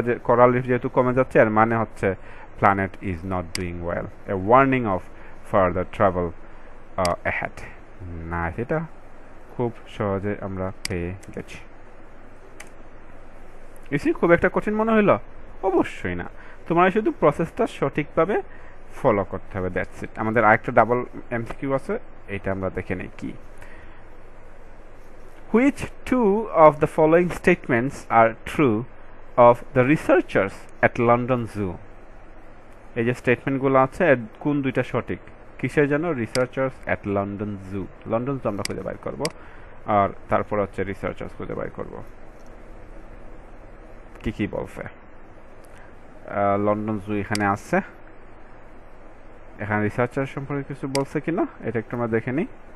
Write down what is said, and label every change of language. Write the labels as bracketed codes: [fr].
[bn] Coral reef যেহেতু কমে যাচ্ছে, এর মানে হচ্ছে [en] planet is not doing well, a warning of further travel ahead, [bn] না এটা খুব সহজে আমরা পেয়ে গেছি। ইসি খুব একটা কঠিন মনে হইল? অবশ্যই না, তোমার শুধু প্রসেসটা সঠিকভাবে ফলো করতে হবে, দ্যাটস ইট। আমাদের আরেকটা ডাবল এমসিকিউ আছে, এইটা আমরা দেখে নেই কি। [en] Which two of the following statements are true of the researchers at London Zoo? [bn] এই যে স্টেটমেন্টগুলো আছে, কোন দুইটা সঠিক, কিসের জন্য? Researchers at London zoo, London জু আমরা খুঁজে বাইর করব, আর তারপর হচ্ছে রিসার্চার্স খুঁজে বাইর করব কি কি বলছে। লন্ডন জু এখানে আছে, এখানে রিসার্চার সম্পর্কে কিছু বলছে কিনা এটা একটু আমরা দেখে নিই।